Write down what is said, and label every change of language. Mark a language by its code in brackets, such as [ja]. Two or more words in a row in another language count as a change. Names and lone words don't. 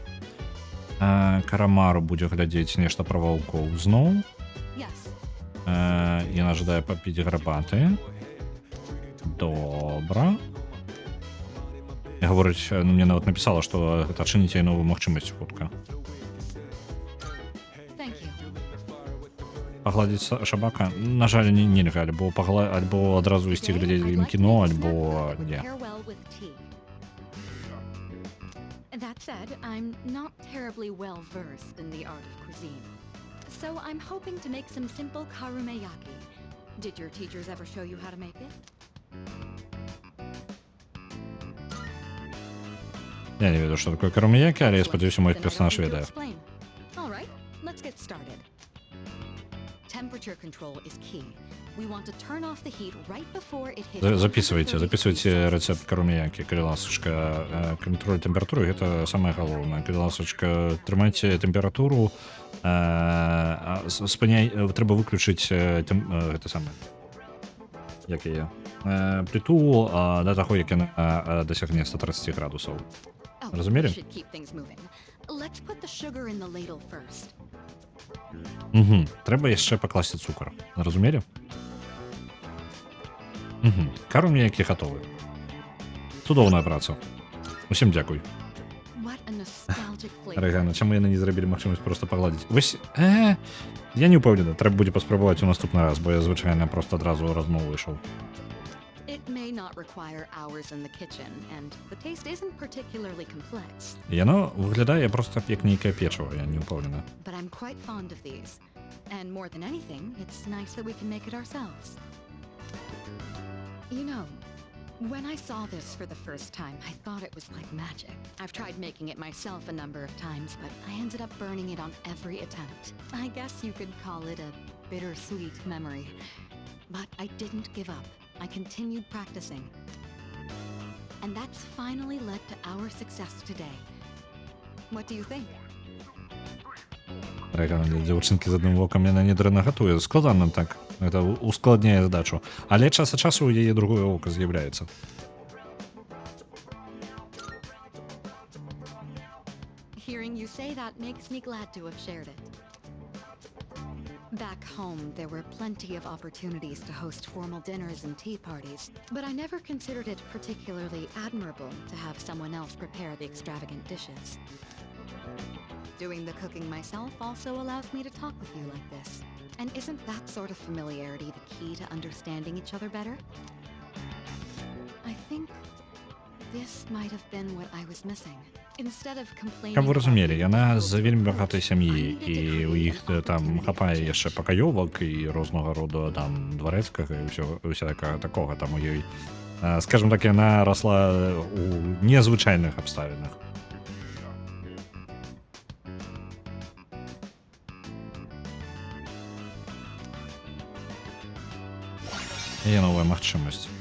[be] Карамару будзе глядзець нешта пра ваўкоў зноў. [en] Yes. [be] Яна жадае папіць гарбаты. Добра. Гаворыць, мне нават напісала, што гэта адчыніць ёй новую магчымасць хутка. [en] Thank you. [be] Пагладзіць шабака, на жаль, нельга, альбо адразу ісці глядзець ім кіно, альбо не. [en] Pair well with tea. That said, I'm not terribly well versed in the art of cuisine. So I'm hoping to make some simple karumeyaki. Did your teachers ever show you how to make it? [be] Я не ведаю, што такое карумякі, але я спадзяюся, мой персонаж ведае. [en] All right, let's get started. Temperature control is key. We want to turn off the heat right before it hits. [ru] Записывайте рецепт карумякі, [be] калі ласачка. Кантроль тэмпературы — гэта самае галоўнае. Калі ласачка, трымайце тэмпературу. Трэба выключыць гэта самае. Як яе? Пліту да таго, як яна дасягне 130 градусаў. Разумелі? [en] Let's put the sugar in the ladle first. [be] Трэба яшчэ пакласці цукар. Разумелі? Карумякі гатовы. Цудоўная праца. Усім дзякуй. [en] What a nostalgic flavor. [be] Рэгана, чаму яны не зрабілі магчымасць проста пагладзіць? Вось, я не ўпэўнены, трэба будзе паспрабаваць у наступны раз, бо я звычайна проста адразу размову ішоў. [en] It may not require hours in the kitchen, and the taste isn't particularly complex. [be] Яно выглядае проста як нейкае печыва, я не ўпэўнены. [en] But I'm quite fond of these. And more than anything, it's nice that we can make it ourselves. You know, when I saw this for the first time, I thought it was like magic. I've tried making it myself a number of times, but I ended up burning it on every attempt. I guess you could call it a bittersweet memory. But I didn't give up. I continued practicing. And that's finally led to our success today. What do you think? [be] Рэгана, для дзяўчынкі з адным вокам яна недрэнна гатуе. Складана так. Гэта ускладняе задачу. Але час ад часу у яе другое ока з'яўляецца. [en] Hearing you say that makes me glad to have shared it. Back home, there were plenty of opportunities to host formal dinners and tea parties, but I never considered it particularly admirable to have someone else prepare the extravagant dishes. Doing the cooking myself also allows me to talk with you like this. And isn't that sort of familiarity the key to understanding each other better? I think this might have been what I was missing. Instead of complaining. [be] Каб вы разумелі, яна з вельмі багатай сям'і, і ў іх там хапае яшчэ пакаёвак і рознага роду там дварэцкага і ўсякага такога там у ёй. Скажем так, яна расла у незвычайных абставінах. Є новая магчымасць.